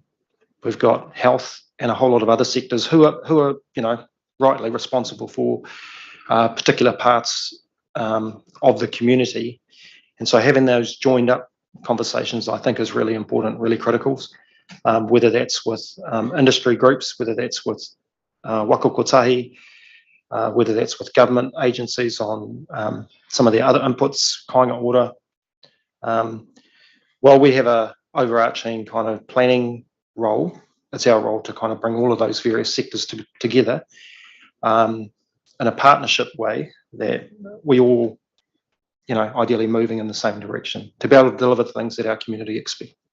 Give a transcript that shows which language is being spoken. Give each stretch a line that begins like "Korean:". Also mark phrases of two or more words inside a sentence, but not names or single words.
English: We've got health, and a whole lot of other sectors who are rightly responsible for particular parts of the community. And so having those joined up conversations, I think, is really important, really critical, whether that's with industry groups, whether that's with Waka Kotahi, whether that's with government agencies on some of the other inputs, kāinga ora. While we have a overarching kind of planning role, it's our role to kind of bring all of those various sectors together in a partnership way that we all, ideally moving in the same direction to be able to deliver the things that our community expect.